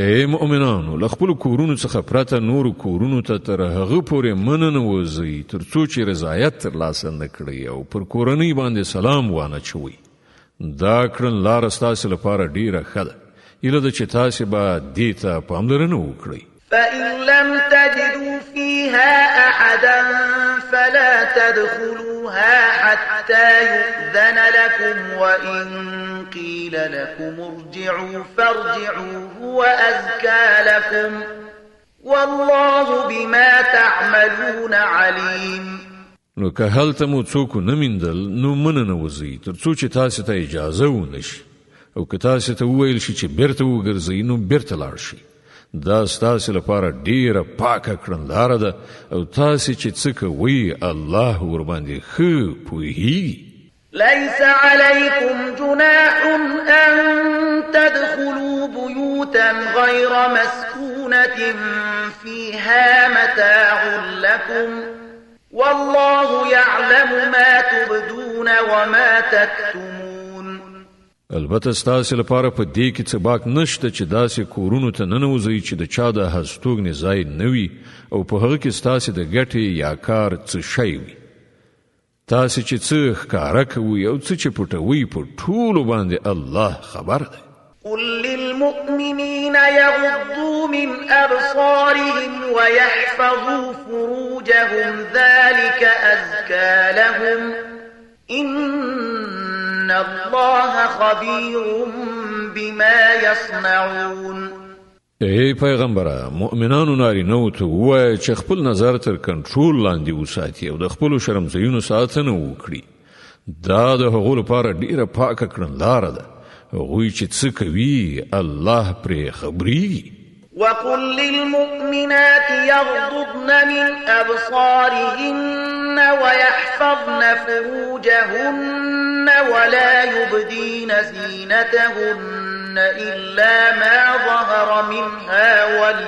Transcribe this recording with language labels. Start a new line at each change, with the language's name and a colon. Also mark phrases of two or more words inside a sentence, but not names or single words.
Pashto: ای مؤمنانو له خپلو کورونو څخه پرته نورو کورونو ته تر هغه پورې مننه وځئ تر څو چې رضایت ترلاسه نه کړئ او پر کورنۍ باندې سلام وانه چوئ. دا کړنلاره ستاسې لپاره ډیره ښه ده. هیله ده چې تاسې به دې ته پاملرنه وکړئ.
Arabic: فإن لم تجدوا فيها أحدا فلا تدخلوها حتى يؤذن لكم وإن قيل لكم ارجعوا فارجعوا هو أزكى لكم والله بما تعملون عليم.
Pashto: نو که هلته مو څوک نه میندل نو مننه وځئ تر څو چې تاسې ته اجازه ونشي او که تاسې ته وویل شي چې بیرته وګرځئ نو بیرته لاړ شئ. دا ستاسې لپاره ډیره پاکه کړنلاره ده او تاسې چې څه کوئ الله ورباندې ښه پوهیږي.
Arabic: ليس عليكم جناح أن تدخلوا بيوتا غير مسكونة فيها متاع لكم والله يعلم ما تبدون وما تكتمون.
Pashto: البته ستاسې لپاره په دې کې څه باک نشته چې داسې کورونو ته ننوځئ چې د چا د هستوګنې ځای نه وي او په هغه کې ستاسې د ګټې یا کار څه شی وي. تاسې چې څه ښکاره کوئ او څه چې پټوئ په ټولو باندې الله خبر دی.
Arabic: قل للمؤمنين يغضوا من أبصارهم ويحفظوا فروجهم ذلك أزكى لهم إن الله خبير بما يصنعون.
Pashto: ای پیغمبره مؤمنانو نارینه‌و ته ووایه چې خپل نظر تر کنټرول لاندې وساتي او د خپلو شرمځایونو ساتنه وکړي. دا د هغو لپاره ډیره پاکه کړنلاره ده. هغوی چې څه کوي الله پرې خبریږي.
Arabic: وقل للمؤمنات يغضضن من أبصارهن ويحفظن فروجهن ولا يبدين زينتهن إلا ما ظهر منها